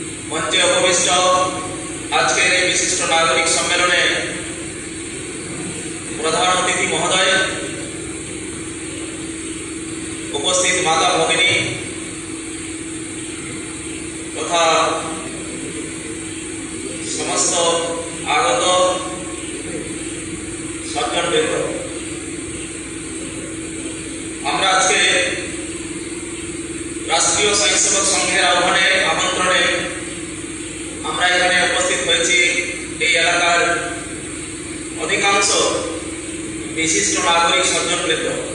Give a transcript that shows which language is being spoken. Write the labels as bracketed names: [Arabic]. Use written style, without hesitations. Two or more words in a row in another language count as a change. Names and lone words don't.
[Bangla] মঞ্চে উপবিষ্ট আজকের এই বিশিষ্ট নাগরিক সম্মেলনে প্রধান অতিথি মহোদয়, উপস্থিত মাতা ভগিনী তথা সমস্ত আগত সজ্জনবৃন্দ, আমরা আজকে রাষ্ট্রীয় স্বয়ংসেবক সংঘের আহ্বানে আমন্ত্রণে আমরা এখানে উপস্থিত হয়েছি। এই এলাকার অধিকাংশ বিশিষ্ট নাগরিক সজ্জনবৃন্দ।